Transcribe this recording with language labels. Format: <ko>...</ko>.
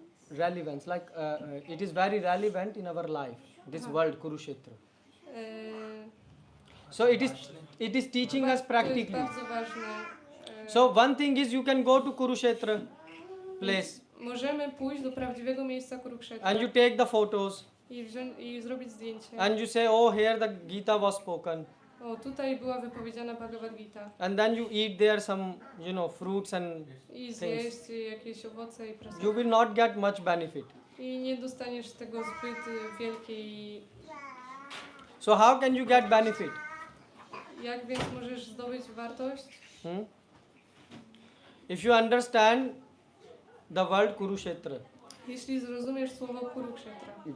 <en>Relevance, like it is very relevant in our life. This world, Kurukshetra. So it is teaching us</en> <pl>To</pl> <en>practically.</en> <pl>jest bardzo ważne.</pl> <en>So one thing is you can go to Kurukshetra place</en> <pl>Możemy pójść do prawdziwego miejsca Kurukshetra</pl> <en>and you take the photos</en> <pl>i zrobić zdjęcie.</pl> <en>and you say, oh, here the Gita was spoken,</en> <pl>O, tutaj była wypowiedziana Bhagavad Gita.</pl> <en>and then you eat there some fruits and</en> <pl>I zjeść jakieś owoce i</pl> <en>you</en> <pl>prasować.</pl> <en>will not get much benefit.</en> <pl>I nie dostaniesz z tego zbyt wielkiej...</pl> <en>So how can you get benefit?</en> <pl>Jak więc możesz zdobyć wartość?</pl> <en>If you understand the word Kurukshetra,</en> <pl>Jeśli zrozumiesz słowo Kurukshetra.</pl>